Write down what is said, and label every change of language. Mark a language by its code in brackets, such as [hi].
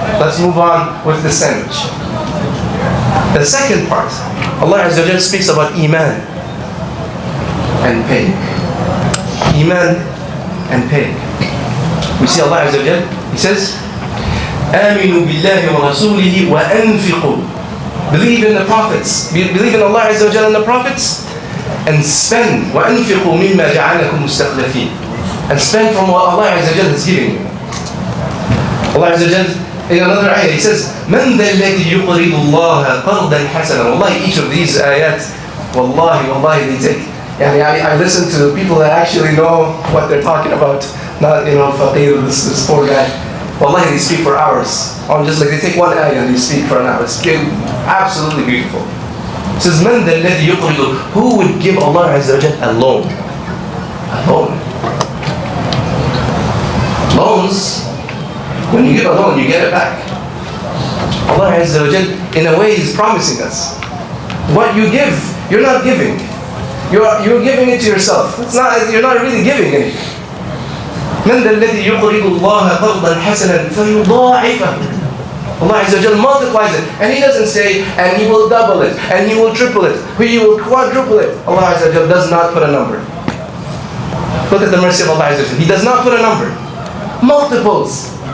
[en] Let's move on with the sandwich. The second part, Allah Azza wa Jalla speaks about Iman and paying. Iman and paying. We see Allah Azza wa Jalla, He says, [ar] آمنوا بالله ورسوله وأنفقوا. [en] Believe in the prophets. Believe in Allah Azza wa Jalla and the prophets, and spend. [ar] وأنفقوا مما جعلكم مستخلفين. [en] And spend from what Allah Azza wa Jalla is giving you. Allah Azza wa Jalla, in another ayah, He says, [ar] من ذا الذي يقرض الله قرضا حسنا. [en] Wallahi, each of these ayat, wallahi, they take. I listen to people that actually know what they're talking about. Not, faqir, this poor guy. Wallahi, they speak for hours. Just like they take one ayah and they speak for an hour. It's absolutely beautiful. It says, [ar] من ذا الذي يقرض. [en] Who would give Allah Azza wa Jalla a loan? A loan. Loans, when you give a loan, you get it back. Allah Azza wa Jalla, in a way, He's promising us. What you give, you're not giving. You're giving it to yourself. You're not really giving anything. [ar] من ذا الذي يقرض الله قرضا حسنا فيضاعفه. [en] Allah Azza wa Jalla multiplies it, and He doesn't say, and He will double it, and He will triple it, He will quadruple it. Allah Azza wa Jalla does not put a number. Look at the mercy of Allah Azza wa Jalla. He does not put a number. Multiples.